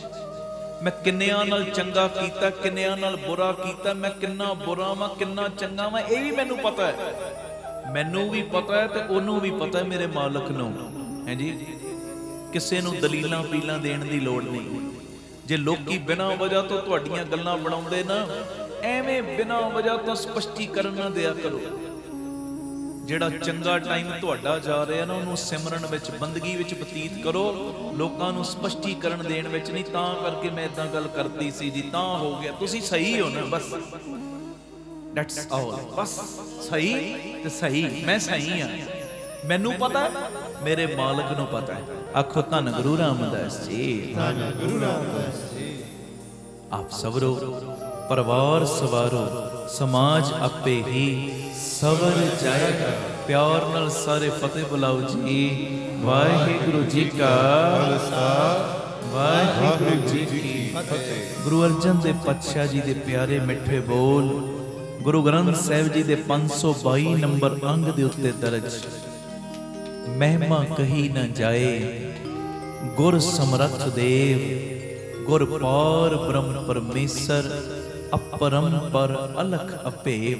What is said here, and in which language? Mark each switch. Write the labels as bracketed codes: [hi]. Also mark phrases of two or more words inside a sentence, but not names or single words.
[pa] ਮੈਂ ਕਿੰਨਿਆਂ ਨਾਲ ਚੰਗਾ ਕੀਤਾ, ਕਿੰਨਿਆਂ ਨਾਲ ਬੁਰਾ ਕੀਤਾ, ਮੈਂ ਕਿੰਨਾ ਬੁਰਾ ਵਾਂ ਕਿੰਨਾ ਚੰਗਾ ਵਾਂ, ਇਹ ਵੀ ਮੈਨੂੰ ਪਤਾ ਹੈ। ਮੈਨੂੰ ਵੀ ਪਤਾ ਹੈ ਤੇ ਉਹਨੂੰ ਵੀ ਪਤਾ ਹੈ, ਮੇਰੇ ਮਾਲਕ ਨੂੰ ਹੈ ਜੀ। ਕਿਸੇ ਨੂੰ ਦਲੀਲਾਂ ਪੀਲਾਂ ਦੇਣ ਦੀ ਲੋੜ ਨਹੀਂ। ਜੇ ਲੋਕੀ ਬਿਨਾ ਵਜ੍ਹਾ ਤੋਂ ਤੁਹਾਡੀਆਂ ਗੱਲਾਂ ਬਣਾਉਂਦੇ ਨਾ, ਐਵੇਂ ਬਿਨਾ ਵਜ੍ਹਾ ਤੋਂ ਸਪਸ਼ਟੀਕਰਨ ਨਾ ਦਿਆ ਕਰੋ। ਜਿਹੜਾ ਚੰਗਾ ਟਾਈਮ ਤੁਹਾਡਾ ਜਾ ਰਿਹਾ ਨਾ, ਉਹਨੂੰ ਸਿਮਰਨ ਵਿੱਚ, ਬੰਦਗੀ ਵਿੱਚ ਬਤੀਤ ਕਰੋ। ਲੋਕਾਂ ਨੂੰ ਸਪਸ਼ਟੀਕਰਨ ਦੇਣ ਵਿੱਚ ਨਹੀਂ। ਤਾਂ ਕਰਕੇ ਮੈਂ ਇਦਾਂ ਗੱਲ ਕਰਦੀ ਸੀ ਜੀ, ਤਾਂ ਹੋ ਗਿਆ। ਤੁਸੀਂ ਸਹੀ ਹੋ ਨਾ, ਬਸ [en] that's all. [pa] ਬਸ ਸਹੀ ਤੇ ਸਹੀ, ਮੈਂ ਸਹੀ ਆ, ਮੈਨੂੰ ਪਤਾ ਹੈ, ਮੇਰੇ ਮਾਲਕ ਨੂੰ ਪਤਾ ਹੈ। ਆਖੋ ਧੰਨ ਗੁਰੂ ਰਾਮਦਾਸ ਜੀ। ਧੰਨ ਗੁਰੂ ਰਾਮਦਾਸ ਜੀ। ਆਪ ਸਵਰੋ, ਪਰਿਵਾਰ ਸਵਾਰੋ, ਸਮਾਜ ਆਪੇ ਹੀ ਸਵਰ ਜਾਏਗਾ। ਪਿਆਰ ਨਾਲ ਸਾਰੇ ਫ਼ਤਹਿ ਬੁਲਾਓ ਜੀ। ਵਾਹਿਗੁਰੂ ਜੀ ਕਾ ਖ਼ਾਲਸਾ ਵਾਹਿਗੁਰੂ ਜੀ ਕੀ ਫ਼ਤਹਿ। ਗੁਰੂ ਅਰਜਨ ਦੇਵ ਪਾਤਸ਼ਾਹ ਜੀ ਦੇ ਪਿਆਰੇ ਮਿੱਠੇ ਬੋਲ ਗੁਰੂ ਗ੍ਰੰਥ ਸਾਹਿਬ ਜੀ ਦੇ 522 ਨੰਬਰ ਅੰਗ ਦੇ ਉੱਤੇ ਦਰਜ। ਮਹਿਮਾ ਕਹੀ ਨ ਜਾਇ ਗੁਰ ਸਮਰਥ ਦੇਵ, ਗੁਰ ਪਾਰਬ੍ਰਹਮ ਪਰਮੇਸਰ, ਅਪਰੰਪਰ ਅਲਖ ਅਭੇਵ।